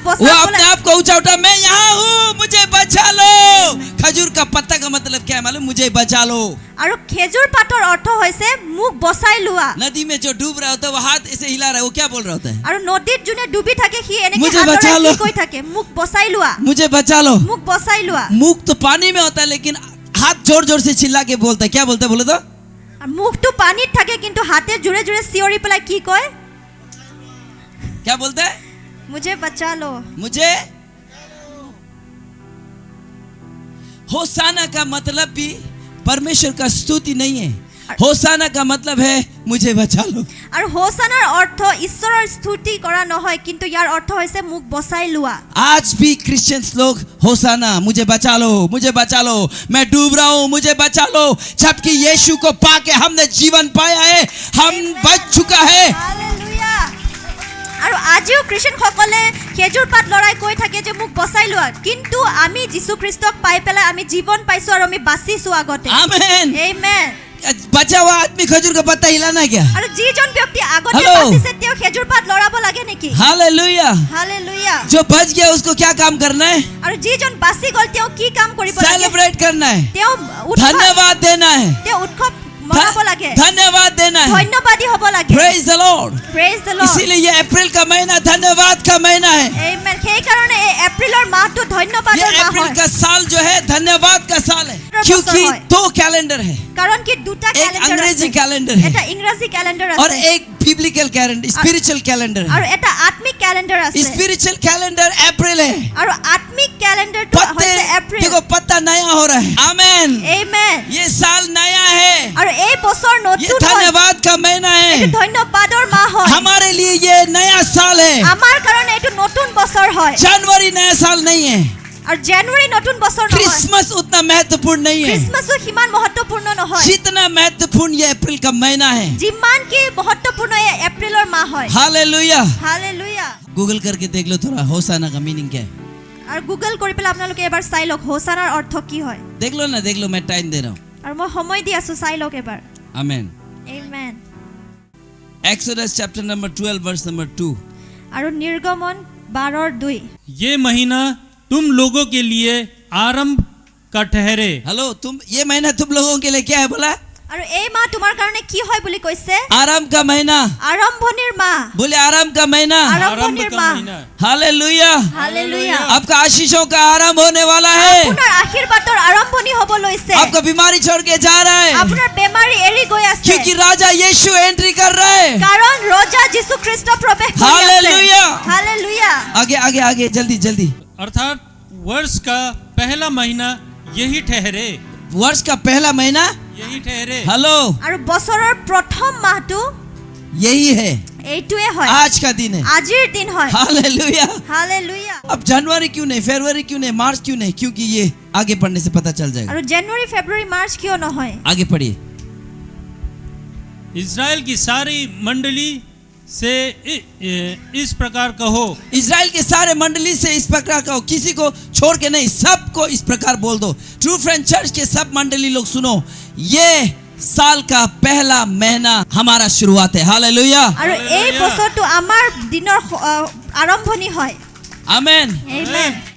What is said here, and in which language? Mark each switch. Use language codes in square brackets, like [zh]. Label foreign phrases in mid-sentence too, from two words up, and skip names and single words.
[hi] वो [as] বচাবলৈ, [hi] अपने आप को ऊंचा उठा, मैं यहाँ हूँ, मुझे बचा लो। खजूर का पत्ता का मतलब क्या है मालूम? मुझे बचा लो। [as] আৰু খেজুৰ পাতৰ অৰ্থ হৈছে মোক বচাই লোৱা। [hi] नदी में जो डूब रहा होता है वो हाथ ऐसे हिला रहा है, वो क्या बोल रहा होता है? [as] আৰু নদীত যোনে ডুবি থাকে সি এনেকৈ [hi] मुझे [as] হাতৰে [hi] बचा लो। [as] কি কৈ থাকে? মোক বচাই লোৱা, [hi] मुझे बचा लो। [as] মোক বচাই লোৱা। [hi] मुख तो पानी में होता है, लेकिन हाथ जोर जोर से चिल्ला के बोलता है। क्या बोलता है बोलो तो? [as] আৰু মুখটো পানীত থাকে, কিন্তু হাতে জোৰে জোৰে চিঞৰি পেলাই কি কয়? [hi] क्या बोलता है? मुझे बचा लो। मुझे। होसाना का मतलब भी परमेश्वर का स्तुति नहीं है। होसाना का मतलब है मुझे बचा लो। [as] আৰু হোসানাৰ অৰ্থ ঈশ্বৰৰ স্তুতি কৰা নহয়, কিন্তু ইয়াৰ অৰ্থ হৈছে মোক বচাই লোৱা। [hi] आज भी क्रिश्चियंस लोग होसाना मुझे बचा लो, मुझे बचा लो, मैं डूब रहा हूँ, मुझे बचा लो, जबकि यीशु को पाके हमने जीवन पाया है, हम बच चुका है। [as] হালেলুয়া। আৰু আজিও খ্ৰীষ্টানসকলে খেজুৰ পাত লৰাই কৈ থাকে যে মোক বচাই লোৱা, কিন্তু আমি যীশু খ্ৰীষ্টক পাই পেলাই আমি জীৱন পাইছো আৰু আমি বাচিছো আগতে। [hi] आमेन। [as] আমেন। [hi] बचा हुआ आदमी खजूर का पत्ता हिलाना है क्या? [as] আৰু যিজন ব্যক্তি আগতে [en] Hello. [as] বাচিছে তেওঁ খেজুৰ পাত লৰাব লাগে নেকি? [hi] हालेलुया। [as] হালেলুয়া। [hi] जो बच गया उसको क्या काम करना है? [as] আৰু যিজন বাচি গল তেওঁ কি কাম কৰিব লাগে? [hi] सेलिब्रेट करना है, [as] তেওঁ উৎসৱ [hi] धन्यवाद देना है, [as] তেওঁ উৎসৱ মনাব লাগে, [hi] धन्यवाद देना है। [as] ধন্যবাদী হ'ব লাগে। [en] Praise the Lord. Praise the Lord. [hi] इसीलिए ये अप्रैल का महीना धन्यवाद का महीना है। [as] আমেন। সেই কাৰণে এই এপ্ৰিলৰ মাহটো [hi] ये [as] ধন্যবাদৰ মাহ [hi] अप्रैल [as] হয়। [hi] का साल जो है धन्यवाद का साल है, क्योंकि है। 2 कैलेंडर है, [as] কাৰণ কি দুটা [hi] एक [as] ক্যালেন্ডার [hi] अंग्रेजी [as] আছে। [hi] कैलेंडर है [as] এটা ইংৰাজী ক্যালেন্ডার [hi] और [as] আছে [hi] एक [en] biblical calendar, spiritual calendar [as] আৰু [hi] है। [as] এটা আত্মিক ক্যালেন্ডার আছে। [en] spiritual calendar [hi] अप्रैल है। [as] আৰু আত্মিক ক্যালেন্ডারটো [hi] पत्ते [as] হৈছে এপ্ৰিল। [hi] देखो पत्ता नया हो रहा है। आमेन। [as] আমেন। [hi] ये साल नया है, [as] আৰু এই বছৰ [hi] ये [as] নতুন হয়। [hi] धन्यवाद का महीना [as] এইটো [hi] है। [as] ধন্যবাদৰ মাহ হয়। [hi] हमारे लिए ये नया साल है। [as] আমাৰ কাৰণে এইটো নতুন বছৰ হয়। [hi] जनवरी नया साल नहीं है, [as] আৰু জানুৱাৰী নতুন বছৰ নহয়। [hi] क्रिसमस उतना महत्वपूर्ण नहीं है [as] খ্ৰীষ্টমাছো সিমান মহত্বপূৰ্ণ নহয়। [hi] जितना महत्वपूर्ण ये अप्रैल का महीना है। [as] যিমান কি মহত্বপূৰ্ণ এই এপ্ৰিলৰ মাহ হয়। [hi] हालेलुया। [as] হালেলুয়া। [hi] गूगल करके देख लो थोड़ा होसाना का मीनिंग क्या है। [as] আৰু গুগল কৰি পেলাই আপোনালোকে এবাৰ চাই লওক হোসানাৰ অৰ্থ কি হয়। [hi] देख लो ना, देख लो, मैं टाइम दे रहा हूँ। [as] আৰু মই সময় দি আছো, চাই লওক এবাৰ। [hi] आमेन। [as] আমেন। [en] Exodus chapter number 12 verse number 2. [as] আৰু নিৰ্গমন 12:2। [hi] ये महीना तुम लोगों के लिए आरंभ का ठहरे। हेलो, तुम ये महीना तुम लोगों के लिए क्या है बोला? [as] আৰু এই মাহ তোমাৰ কাৰণে কি হয় বুলি কৈছে? [hi] आराम का महीना। [as] আৰম্ভণিৰ মাহ। [hi] बोले आराम का महीना। [as] আৰম্ভণিৰ মাহ। [hi] हालेलुया। [as] হালেলুয়া। [hi] आपका आशीषों का आरंभ होने वाला है। [as] আপোনাৰ আশীৰ্বাদৰ আৰম্ভণি হ'ব লৈছে। [hi] आपका बीमारी छोड़ के जा रहा है, [as] আপোনাৰ বেমাৰী এৰি গৈ আছে। [hi] क्योंकि राजा यीशु एंट्री कर रहा है। [as] কাৰণ ৰজা যীশু খ্ৰীষ্ট প্ৰৱেশ কৰি আছে। [hi] हालेलुया। [as] হালেলুয়া। [hi] आगे आगे आगे, जल्दी जल्दी। अर्थात वर्ष का पहला महीना यही ठहरे, वर्ष का पहला महीना यही ठहरे। हेलो [as] আৰু বছৰৰ প্ৰথম মাহটো [hi] यही है, [as] এইটোৱে হয়। [hi] आज का दिन है। [as] আজিৰ দিন হয়। [hi] हालेलुया। [as] হালেলুয়া। [hi] अब जनवरी क्यों नहीं, फरवरी क्यों नहीं, मार्च क्यों नहीं? क्योंकि ये आगे पढ़ने से पता चल जाएगा। [as] আৰু জানুৱাৰী ফেব্ৰুৱাৰী মাৰ্চ কিয় নহয়? [hi] आगे पढ़िए। इज़राइल की सारी मंडली से इस प्रकार कहो। इज़राइल के सारे मंडली से इस प्रकार कहो, किसी को छोड़ के नहीं, सबको इस प्रकार बोल दो। ट्रू फ्रेंड चर्च के सब मंडली लोग सुनो, ये साल का पहला महीना हमारा शुरुआत है। हालेलुया। [as] আৰু এই বছৰটো আমাৰ দিনৰ আৰম্ভণি হয়। [hi] आमेन। [as] আমেন।